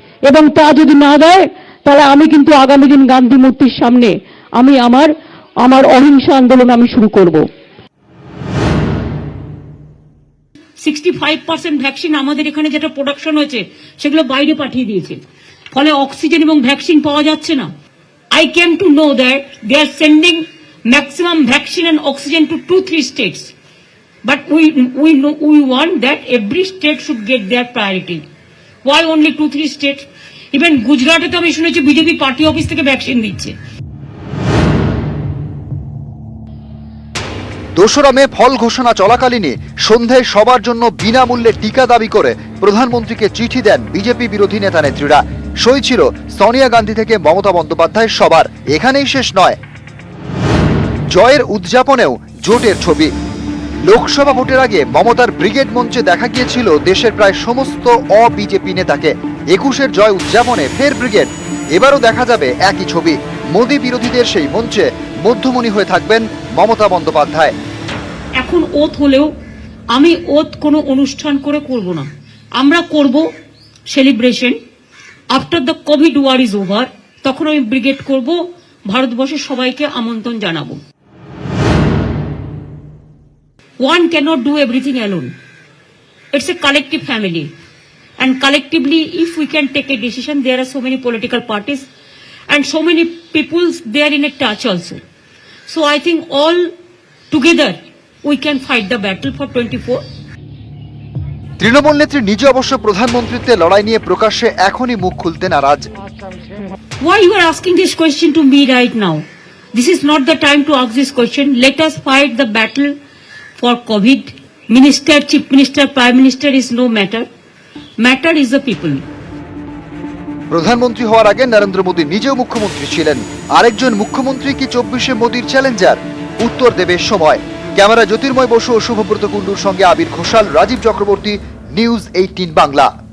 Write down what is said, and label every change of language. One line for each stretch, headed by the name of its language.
Bangla: এবং তা যদি না দেয় তাহলে আমি কিন্তু আগামী দিন গান্ধী মূর্তির সামনে আমি আমার অহিংসা আন্দোলন আমি শুরু করব। 65% ভ্যাকসিন আমাদের এখানে যেটা প্রোডাকশন হয়েছে সেগুলো বাইরে পাঠিয়ে দিয়েছে, ফলে অক্সিজেন এবং ভ্যাকসিন পাওয়া যাচ্ছে না।
English: I came to know that they are sending maximum vaccine and oxygen to 2-3 states, but we want that every state should get their priority. Why only 2-3 states?
Bangla: Even Gujarat তো আমি শুনেছি BJP party office থেকে vaccine দিচ্ছে। 2রা মে ফল ঘোষণা চলাকালীনই সন্ধ্যায় সবার জন্য বিনামূল্যে টিকা দাবি করে প্রধানমন্ত্রীকে চিঠি দেন বিজেপি বিরোধী নেতা নেত্রীরা। সই ছিল সোনিয়া গান্ধী থেকে মমতা বন্দ্যোপাধ্যায় সবার। এখানেই শেষ নয়, জয়ের উদযাপনেও জোটের ছবি। লোকসভা ভোটের আগে মমতার ব্রিগেড মঞ্চে দেখা গিয়েছিল দেশের প্রায় সমস্ত অ-বিজেপি নেতাকে। 21-এর জয় উদযাপনে ফের ব্রিগেড। এবারও দেখা যাবে একই ছবি। মোদী বিরোধীদের সেই মঞ্চে মধ্যমণি হয়ে থাকবেন মমতা বন্দ্যোপাধ্যায়। এখন ওথ হলেও আমি ওথ কোনো অনুষ্ঠান করে করব না, আমরা করব celebration.
English: after the covid war is over,
Bangla: তখন আমি ব্রিগেড করব, ভারতবর্ষের সবাইকে আমন্ত্রণ জানাবো।
English: One cannot do everything alone. It's a collective family, and collectively if we can take a decision, there are so many political parties and so many people, they are in a touch also. So I think all together we can fight the battle for 24.
Bangla: Trinamool নেত্রী নিজে অবশ্য প্রধানমন্ত্রীত্বে লড়াই নিয়ে প্রকাশ্যে এখনই মুখ খুলতে নারাজ।
English: Why you are asking this question to me right now? This is not the time to ask this question. Let us fight the battle for COVID. Minister, Chief Minister, Prime Minister is no matter. Matter is the people.
Bangla: প্রধানমন্ত্রী হওয়ার আগে নরেন্দ্র মোদী নিজেও মুখ্যমন্ত্রী ছিলেন। আরেকজন মুখ্যমন্ত্রী কি 24-এ মোদীর চ্যালেঞ্জার? উত্তর দেবে সময়। ক্যামেরা জ্যোতির্ময় বসু ও শুভব্রত কুণ্ডুর সঙ্গে আবির ঘোষাল, রাজীব চক্রবর্তী, নিউজ 18 বাংলা।